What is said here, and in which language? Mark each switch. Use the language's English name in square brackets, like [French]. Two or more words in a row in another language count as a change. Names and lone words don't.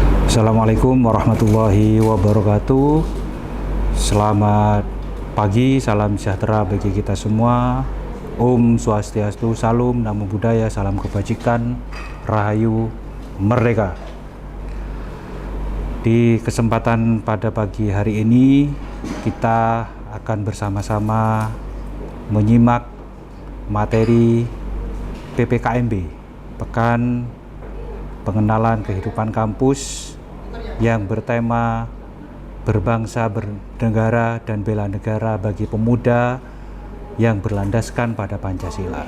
[Arabic] السلام عليكم ورحمة الله وبركاته. [Indonesian] Selamat pagi, salam sejahtera bagi kita semua. [Sanskrit] Om Swastiastu, [Indonesian] Salam, [Pali] Namo Buddhaya, [Indonesian] salam kebajikan, Rahayu, Merdeka. Di kesempatan pada pagi hari ini, kita akan bersama-sama menyimak materi PPKMB, Pekan Pengenalan Kehidupan Kampus, yang bertema berbangsa, bernegara, dan bela negara bagi pemuda yang berlandaskan pada Pancasila.